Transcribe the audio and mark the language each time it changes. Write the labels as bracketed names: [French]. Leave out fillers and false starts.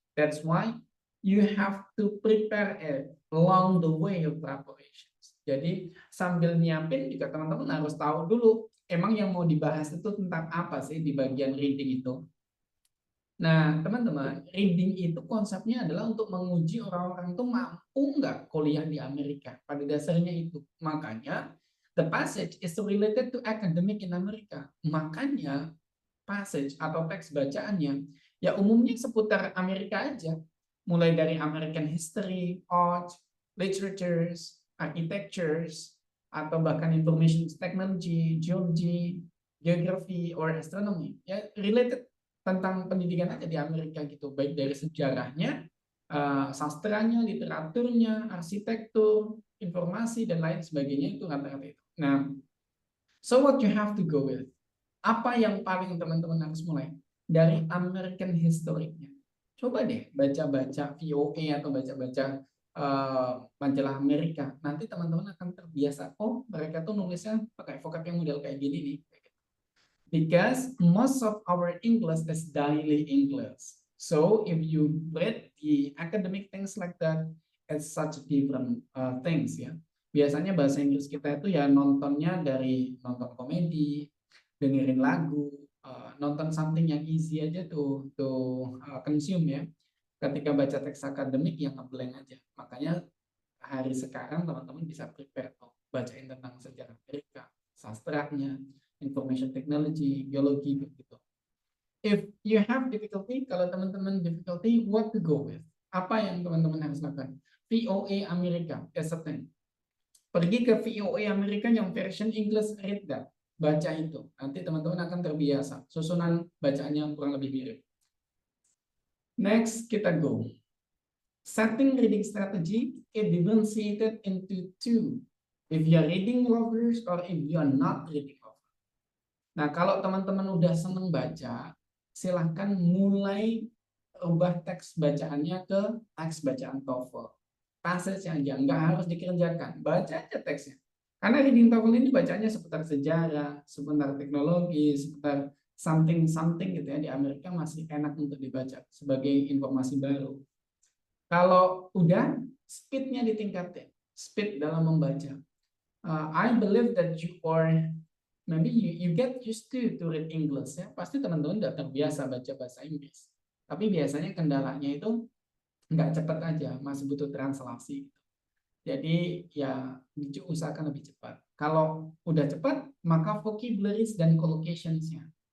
[English] That's why you have to prepare it along the way of preparations. [Indonesian] Jadi sambil nyiapin juga teman-teman harus tahu dulu emang yang mau dibahas itu tentang apa sih di bagian reading itu. Nah, teman-teman, reading itu konsepnya adalah untuk menguji orang-orang itu mampu nggak kuliah di Amerika. Pada dasarnya itu. Makanya [English] The passage is related to academic in America. [Indonesian] Makanya passage atau teks bacaannya ya umumnya seputar Amerika aja. Mulai dari American history, art, literatures, architectures, atau bahkan information technology, geology, geography, or astronomy. Ya related tentang pendidikan aja di Amerika gitu. Baik dari sejarahnya, sastranya, literaturnya, arsitektur, informasi, dan lain sebagainya itu rata-rata itu. [English] Nah, so what you have to go with? [Indonesian] Apa yang paling teman-teman harus mulai? Dari American history-nya. Coba deh baca-baca VOA atau baca-baca majalah Amerika. Nanti teman-teman akan terbiasa. Oh, mereka tuh nulisnya pakai vocab yang model kayak gini nih. [English] Because most of our English is daily English. So if you read the academic things like that, it's such different things ya. [Indonesian] Biasanya bahasa Inggris kita itu ya nontonnya dari nonton komedi, dengerin lagu, nonton something yang easy aja tuh consume ya. Ketika baca teks akademik yang ngeblank aja. Makanya hari sekarang teman-teman bisa prepare tuh bacain tentang sejarah Amerika, sastranya, information technology, geologi gitu. [English] If you have difficulty, [Indonesian] kalau teman-teman difficulty, [English] what to go with? [Indonesian] Apa yang teman-teman harus lakukan? [English] VOA Amerika is a thing. [Indonesian] Pergi ke VOA Amerika yang version English, [English] read that. [Indonesian] Baca itu. Nanti teman-teman akan terbiasa. Susunan bacaannya kurang lebih mirip. Next, kita go. [English] Setting reading strategy is differentiated into two. If you are reading lovers or if you are not reading lovers. [Indonesian] Nah, kalau teman-teman udah seneng baca, silahkan mulai ubah teks bacaannya ke teks bacaan TOEFL. Passage aja, nggak harus dikerjakan. Baca aja teksnya. Karena reading TOEFL ini bacanya seputar sejarah, seputar teknologi, seputar something gitu ya. Di Amerika masih enak untuk dibaca sebagai informasi baru. Kalau udah, speednya ditingkatin. Speed dalam membaca. [English] I believe that you are maybe you get used to read English ya. [Indonesian] Pasti teman-teman udah terbiasa baca bahasa Inggris. Tapi biasanya kendalanya itu nggak cepat aja, masih butuh translasi. Jadi ya diusahakan lebih cepat. Kalau udah cepat, maka vocabularies dan collocations-nya.